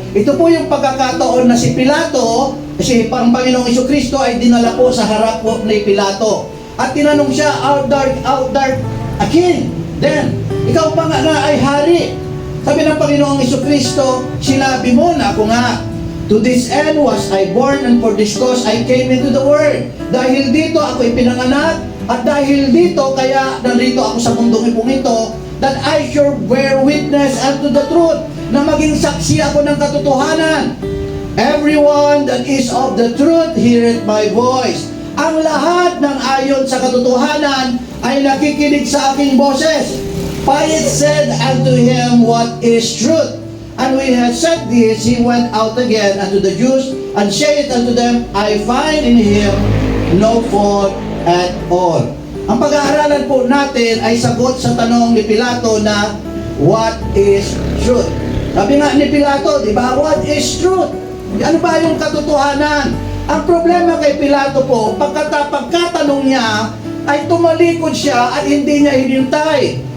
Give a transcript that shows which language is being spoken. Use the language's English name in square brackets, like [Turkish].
[Filipino] Ito po yung pagkakataon na si Pilato, kasi ang Panginoong Jesucristo ay dinala po sa harap po ni Pilato. At tinanong siya, [English] Art thou a king? Then, [Filipino] ikaw pa nga na ay hari. Sabi ng Panginoong Jesucristo, sinabi mo na ako nga. [English] To this end was I born, and for this cause I came into the world. [Filipino] Dahil dito ako ipinanganak, at dahil dito, kaya narito ako sa mundong ito, [English] that I should bear witness unto the truth, [Filipino] na maging saksi ako ng katotohanan. [English] Everyone that is of the truth heareth my voice. [Filipino] Ang lahat ng ayon sa katotohanan ay nakikinig sa aking boses. [English] Pilate said unto him, What is truth? And when he had said this, he went out again unto the Jews, and said unto them, I find in him no fault at all. [Filipino] Ang pag-aaralan po natin ay sagot sa tanong ni Pilato na, [English] What is truth? [Filipino] Sabi nga ni Pilato, di ba, [English] what is truth? [Filipino] Ano ba yung katotohanan? Ang problema kay Pilato po, pagkatanong niya, ay tumalikod siya at hindi niya hinintay.